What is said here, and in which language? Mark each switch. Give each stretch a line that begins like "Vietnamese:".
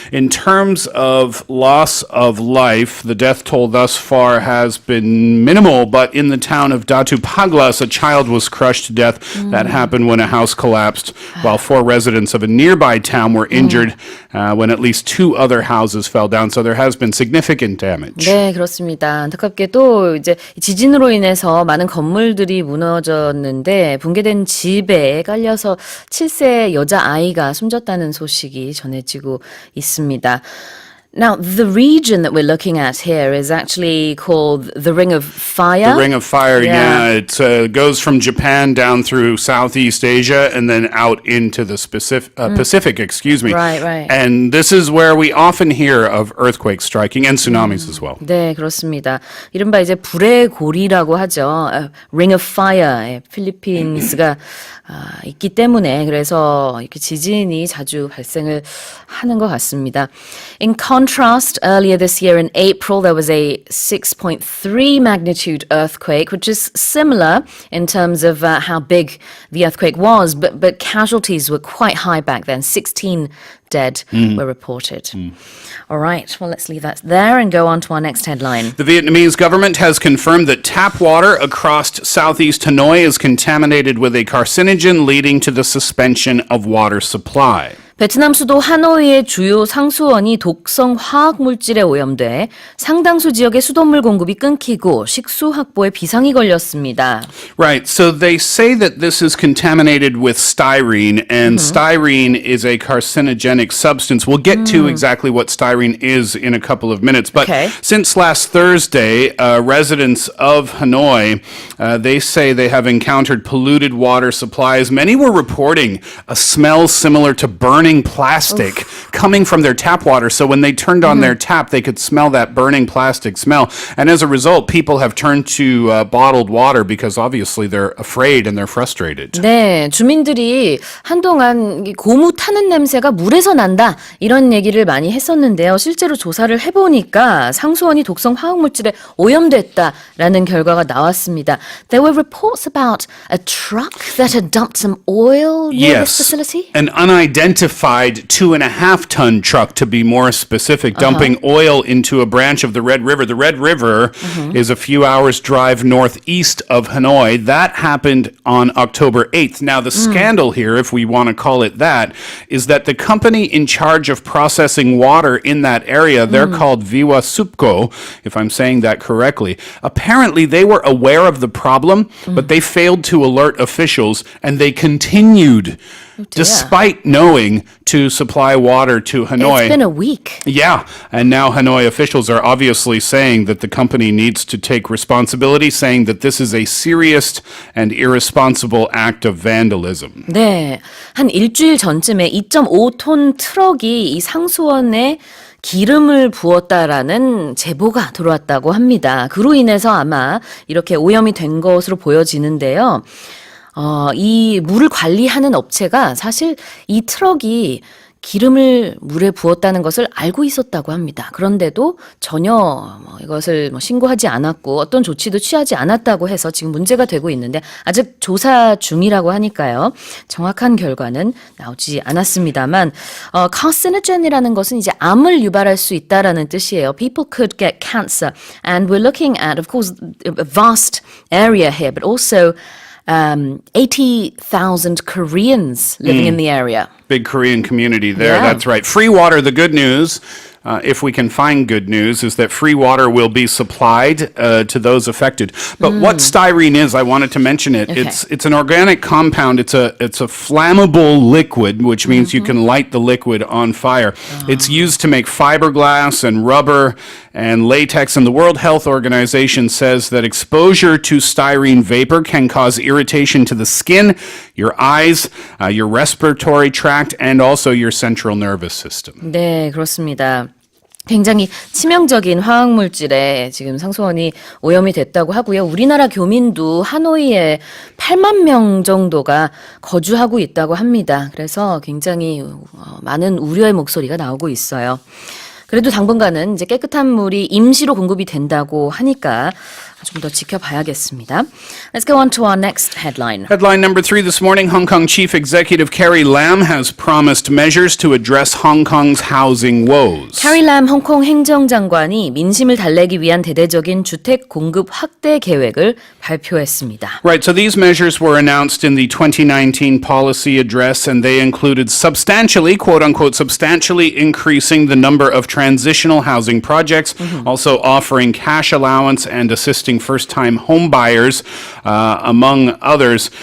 English: In terms of loss of life, the death toll thus far has been minimal. But in the town of Datu Paglas, a child was crushed to death. That happened when a house collapsed, while 4 residents of a nearby town were injured when at least 2 other houses fell down. So there has been significant damage.
Korean: 네, 그렇습니다. 안타깝게도 이제 지진으로 인해서 많은 건물들이 무너졌는데 붕괴된 집에 깔려서 7세 여자아이가 숨졌다는 소식이 전해지고 있습니다.
English: Now, the region that we're looking at here is actually called the Ring of Fire. The Ring of Fire, yeah. It goes from Japan down through Southeast Asia and then out into the Pacific, excuse me. Right, right. And this is where we often hear of earthquakes striking and tsunamis as well.
Korean: 네, 그렇습니다. 이른바 이제 불의 고리라고 하죠.
English: Ring of Fire,
Korean: 필리핀스가 있기 때문에 그래서 이렇게 지진이 자주 발생을 하는 것 같습니다.
English: In contrast, earlier this year in April, there was a 6.3 magnitude earthquake, which is similar in terms of how big the earthquake was, but casualties were quite high back then. 16 dead were reported. All right, well, let's leave that there and go on to our next headline. The Vietnamese government has confirmed that tap water across southeast Hanoi is contaminated with a carcinogen, leading to the suspension of water supply.
Korean: 베트남 수도 하노이의 주요 상수원이 독성 화학 물질에 오염돼 상당수 지역의 수돗물 공급이 끊기고 식수 확보에 비상이 걸렸습니다.
English: Right. So they say that this is contaminated with styrene, and styrene is a carcinogenic substance. We'll get to exactly what styrene is in a couple of minutes. But since last Thursday, residents of Hanoi, they say they have encountered polluted water supplies. Many were reporting a smell similar to burning plastic coming from their tap water. So when they turned on their tap, they could smell that burning plastic smell. And as a result, people have turned to bottled water because obviously they're afraid and they're frustrated.
Korean: 네, 주민들이 한동안 고무 타는 냄새가 물에서 난다 이런 얘기를 많이 했었는데요. 실제로 조사를 해보니까 상수원이 독성 화학물질에 오염됐다라는 결과가 나왔습니다.
English: There were reports about a truck that had dumped some oil near this facility? An unidentified 2.5-ton truck, to be more specific, dumping oil into a branch of the Red River. The Red River is a few hours' drive northeast of Hanoi. That happened on October 8th. Now, the scandal here, if we want to call it that, is that the company in charge of processing water in that area, they're called Viwa Supco, if I'm saying that correctly. Apparently, they were aware of the problem, but they failed to alert officials, and they continued despite knowing to supply water to Hanoi. It's been a week. Yeah, and now Hanoi officials are obviously saying that the company needs to take responsibility, saying that this is a serious and irresponsible act of vandalism.
Korean: 네, 한 일주일 전쯤에 2.5톤 트럭이 이 상수원에 기름을 부었다라는 제보가 들어왔다고 합니다. 그로 인해서 아마 이렇게 오염이 된 것으로 보여지는데요. 이 물을 관리하는 업체가 사실 이 트럭이 기름을 물에 부었다는 것을 알고 있었다고 합니다. 그런데도 전혀 이것을 신고하지 않았고 어떤 조치도 취하지 않았다고 해서 지금 문제가 되고 있는데 아직 조사 중이라고 하니까요. 정확한 결과는 나오지 않았습니다만 carcinogen이라는 것은 이제 암을 유발할 수 있다라는 뜻이에요.
English: People could get cancer. And we're looking at, of course, a vast area here, but also 80,000 Koreans living in the area. Big Korean community there, Yeah. that's right. Free water, the good news, if we can find good news, is that free water will be supplied to those affected. But what styrene is, I wanted to mention it. Okay. It's an organic compound. It's a flammable liquid, which means you can light the liquid on fire. It's used to make fiberglass and rubber and latex, and the World Health Organization says that exposure to styrene vapor can cause irritation to the skin, your eyes, your respiratory tract, and also your central nervous system.
Korean: 네, 그렇습니다. 굉장히 치명적인 화학물질에 지금 상수원이 오염이 됐다고 하고요. 우리나라 교민도 하노이에 8만 명 정도가 거주하고 있다고 합니다. 그래서 굉장히 많은 우려의 목소리가 나오고 있어요. 그래도 당분간은 이제 깨끗한 물이 임시로 공급이 된다고 하니까 좀 더 지켜봐야겠습니다.
English: Let's go on to our next headline. Headline number 3 this morning, Hong Kong Chief Executive Carrie Lam has promised measures to address Hong Kong's housing woes.
Korean: 캐리 람 홍콩 행정장관이 민심을 달래기 위한 대대적인 주택 공급 확대 계획을 발표했습니다.
English: Right, so these measures were announced in the 2019 policy address, and they included substantially, quote unquote, substantially increasing the number of transitional housing projects, also offering cash allowance and assisting first-time home buyers, among others.